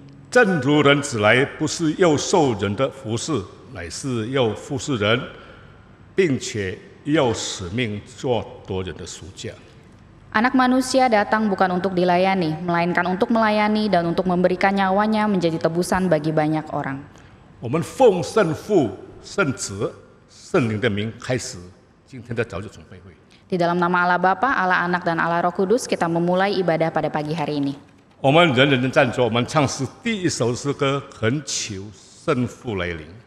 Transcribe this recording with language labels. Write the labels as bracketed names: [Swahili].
[Chinese] 正如人子来，不是要受人的服侍，乃是要服侍人，并且要使命做多人的赎价。 [Indonesian] Anak manusia datang bukan untuk dilayani, melainkan untuk melayani dan untuk memberikan nyawanya menjadi tebusan bagi banyak orang. [Chinese] 我们奉圣父、圣子、圣灵的名开始今天的早教崇拜会。 [Indonesian] Di dalam nama Allah Bapa, Allah Anak, dan Allah Roh Kudus, kita memulai ibadah pada pagi hari ini. [Chinese] 我们人人站着，我们唱诗第一首诗歌，恳求圣父来临。